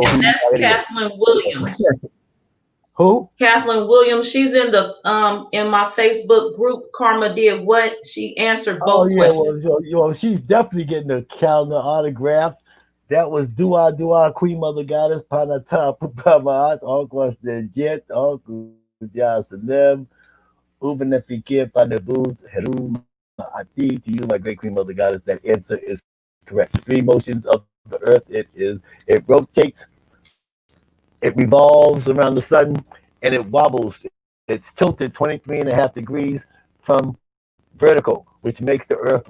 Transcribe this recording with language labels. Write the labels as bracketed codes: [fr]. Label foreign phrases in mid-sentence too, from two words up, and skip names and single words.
[en] that's Kathleen Williams. Who? Kathleen Williams, she's in my Facebook group. Karma did what? She answered Oh both yeah, questions. well, she's definitely getting a calendar autographed. That was Dua Queen Mother Goddess Panata Pamaat Ogwas the Jet Ogu Jasanem Ubenefikir Panabu Heru Ati to you, my great Queen Mother Goddess. That answer is correct. The 3 motions of the earth, it rotates, it revolves around the sun, and it wobbles. It's tilted 23.5 degrees from vertical, which makes the earth wobble.